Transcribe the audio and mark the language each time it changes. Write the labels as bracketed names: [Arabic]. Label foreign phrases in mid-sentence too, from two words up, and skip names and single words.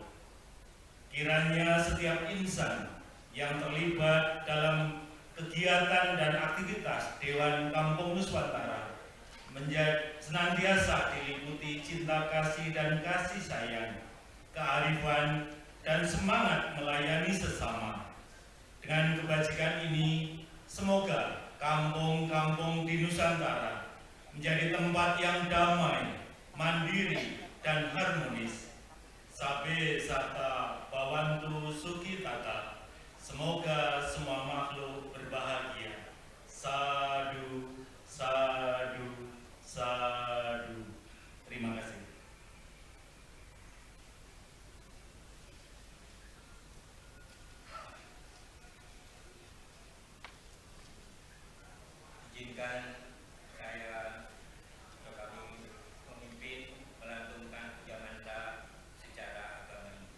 [Indonesian] Kiranya setiap insan yang terlibat dalam kegiatan dan aktivitas Dewan Kampung Nuswantara senantiasa diliputi cinta kasih dan kasih sayang, kearifan, dan semangat melayani sesama. Dengan kebajikan ini, semoga kampung-kampung di Nusantara menjadi tempat yang damai, mandiri, dan harmonis. [Pali] Sabe sata bawantu suki tata. [Indonesian] Semoga semua makhluk berbahagia. [Pali] Sadu, sadu, sadu. [Indonesian] Terima kasih. Izinkan saya atau kami memimpin melantunkan jamanda secara agama.